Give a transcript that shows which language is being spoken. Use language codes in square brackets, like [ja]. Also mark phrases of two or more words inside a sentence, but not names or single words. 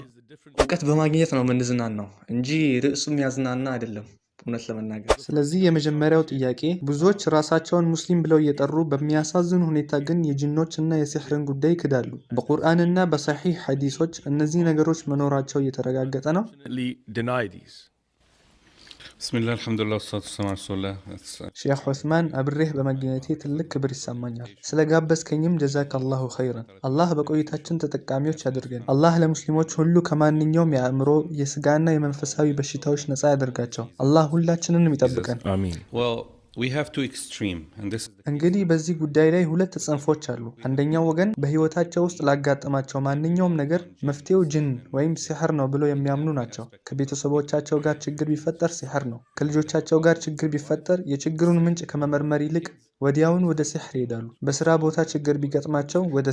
[am] እውቀት በማግኘት ነው ምንዝናናው እንጂ ርዕሱም ያዝናና አይደለም እውነት ለመናገር ስለዚህ የመጀመሪያው ጥያቄ ብዙዎች ራሳቸውን ሙስሊም ብለው እየጠሩ በሚያሳዝን ሁኔታ ግን የጂኖችና የሲህርን ጉዳይ ይክዳሉ በቁርአንና በሰሒህ ሐዲሶች እነዚህ ነገሮች መኖራቸው እየተረጋገጠ ነው [ar] بسم الله الحمد لله والصلاة والسلام على رسول الله [am] ሼክ ዑስማን አብሬህ በመገኘቴ ትልቅ ክብር ይሰማኛል ስለጋበዝከኝም [ar] جزاك الله خيرا [am] አላህ በቆይታችን ተጠቃሚዎች ያድርገን አላህ ለሙስሊሞች ሁሉ ከማንኛውም የአእምሮ የስጋና የመንፈሳዊ በሽታዎች ነፃ ያደርጋቸው አላህ ሁላችንንም ይጠብቀን [en] آمين We have two extreme and this [am] እንግዲህ በዚህ ጉዳይ ላይ ሁለት ጽንፎች አሉ አንደኛው ወገን በህይወታቸው ውስጥ ላጋጠማቸው ማንኛውም ነገር መፍትሄው ጂን ወይም ሲህር ነው ብለው የሚያምኑ ናቸው ከቤተሰቦቻቸው ጋር ችግር ቢፈጠር ሲህር ነው ከልጆቻቸው ጋር ችግር ቢፈጠር የችግሩን ምንጭ ከመመርመር ይልቅ ወዲያውን ወደ ሲህር ይሄዳሉ በስራ ቦታ ችግር ቢገጥማቸው ወደ